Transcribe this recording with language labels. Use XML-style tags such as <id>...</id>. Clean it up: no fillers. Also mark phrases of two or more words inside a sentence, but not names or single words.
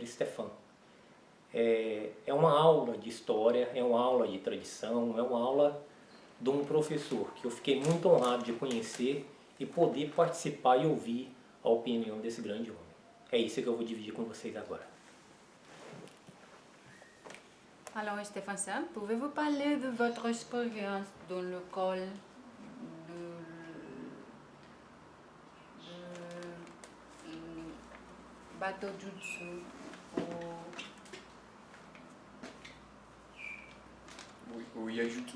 <pt>Stéphane. É uma aula de história, é uma aula de tradição, é uma aula de um professor que eu fiquei muito honrado de conhecer e poder participar e ouvir a opinião desse grande homem. É isso que eu vou dividir com vocês agora.</pt> <fr>Alors Stéphane Sam, pouvez-vous parler de votre expérience dans l'école de Bato Jutsu au Iaijutsu.</fr>